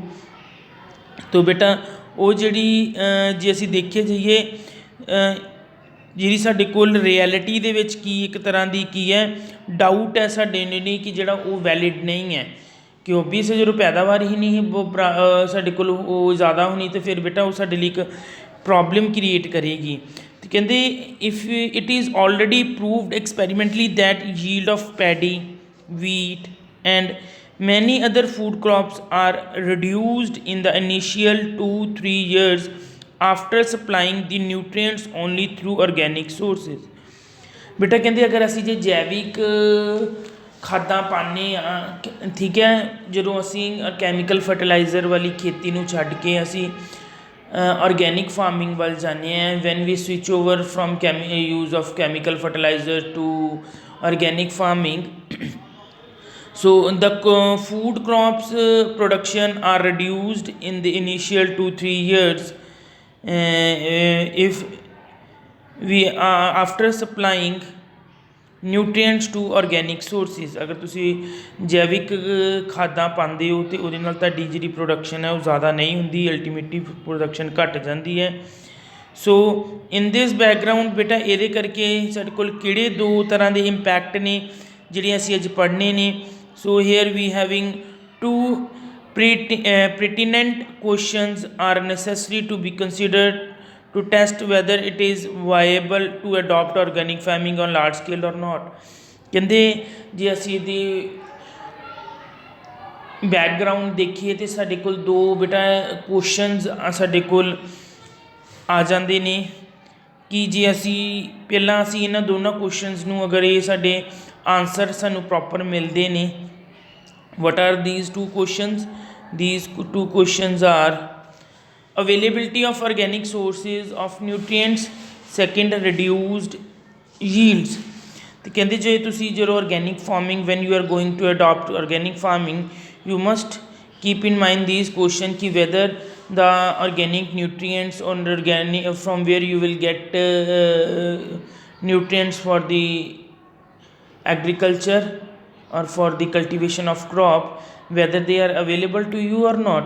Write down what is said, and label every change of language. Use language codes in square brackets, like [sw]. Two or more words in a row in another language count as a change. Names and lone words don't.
[pa] ਤੋ ਬੇਟਾ ਉਹ ਜਿਹੜੀ ਜੇ ਅਸੀਂ ਦੇਖੇ ਜਾਈਏ ਜਿਹੜੀ ਸਾਡੇ ਕੋਲ ਰਿਐਲਿਟੀ ਦੇ ਵਿੱਚ ਕੀ ਇੱਕ ਤਰ੍ਹਾਂ ਦੀ ਕੀ ਹੈ ਡਾਊਟ ਹੈ ਸਾਡੇ ਨਹੀਂ ਕਿ ਜਿਹੜਾ ਉਹ ਵੈਲਿਡ ਨਹੀਂ ਹੈ कि ਓਬਵੀਅਸ ਜਦੋਂ ਪੈਦਾਵਾਰ ਹੀ ਨਹੀਂ ਸਾਡੇ ਕੋਲ ਉਹ ਜ਼ਿਆਦਾ ਹੋਣੀ ਤਾਂ ਫਿਰ ਬੇਟਾ ਉਹ ਸਾਡੇ ਲਈ ਇੱਕ [en] problem create [pa] ਕਰੇਗੀ। ਅਤੇ ਕਹਿੰਦੇ [en] if it is already proved experimentally that yield of paddy wheat and many other food crops are reduced in the initial 2-3 years after supplying the nutrients only through organic sources। [pa] ਬੇਟਾ ਕਹਿੰਦੇ ਅਗਰ ਅਸੀਂ ਜੇ ਜੈਵਿਕ ਖਾਦਾਂ ਪਾਉਂਦੇ ਹਾਂ, ਠੀਕ ਹੈ, ਜਦੋਂ ਅਸੀਂ ਕੈਮੀਕਲ ਫਰਟੀਲਾਈਜ਼ਰ ਵਾਲੀ ਖੇਤੀ ਨੂੰ ਛੱਡ ਕੇ ਅਸੀਂ [en] organic farming [pa] ਵੱਲ ਜਾਂਦੇ ਹਾਂ, [en] when we switch over from use of chemical fertilizer to organic farming, so the food crops production are reduced in the initial 2-3 years if we after supplying nutrients to organic sources। [pa] ਅਗਰ ਤੁਸੀਂ ਜੈਵਿਕ ਖਾਦਾਂ ਪਾਉਂਦੇ ਹੋ ਤਾਂ ਉਹਦੇ ਨਾਲ ਤੁਹਾਡੀ ਜਿਹੜੀ ਪ੍ਰੋਡਕਸ਼ਨ ਹੈ ਉਹ ਜ਼ਿਆਦਾ ਨਹੀਂ ਹੁੰਦੀ, [en] ultimately production [pa] ਘੱਟ ਜਾਂਦੀ ਹੈ। [en] so in this background [pa] ਬੇਟਾ ਇਹਦੇ ਕਰਕੇ ਸਾਡੇ ਕੋਲ ਕਿਹੜੇ ਦੋ ਤਰ੍ਹਾਂ ਦੇ ਇੰਪੈਕਟ ਨੇ ਜਿਹੜੇ ਅਸੀਂ ਅੱਜ ਪੜ੍ਹਨੇ ਨੇ। [en] So here we having two pertinent questions are necessary to be considered to test whether it is viable to adopt organic farming on large scale or not। [pa] ਕਹਿੰਦੇ ਜੇ ਅਸੀਂ ਇਹਦੀ ਬੈਕਗਰਾਊਂਡ ਦੇਖੀਏ ਤਾਂ ਸਾਡੇ ਕੋਲ ਦੋ ਬੇਟਾ ਕੁਐਸਚਨਸ ਸਾਡੇ ਕੋਲ ਆ ਜਾਂਦੇ ਨੇ ਕਿ ਜੇ ਅਸੀਂ ਪਹਿਲਾਂ ਅਸੀਂ ਇਹਨਾਂ ਦੋਨਾਂ ਕੁਐਸਚਨਸ ਨੂੰ ਅਗਰ ਇਹ ਸਾਡੇ ਆਨਸਰ ਸਾਨੂੰ ਪ੍ਰੋਪਰ ਮਿਲਦੇ ਨੇ। [en] What are these two questions? These two questions are availability of organic sources of nutrients, second reduced yields। [pa] ਤੇ ਕਹਿੰਦੇ ਜੇ ਤੁਸੀਂ ਜਦੋਂ [en] organic farming when you are going to adopt organic farming you must keep in mind these questions कि whether the organic nutrients or organic from where you will get nutrients for the agriculture or for the cultivation of crop, whether they are available to you or not।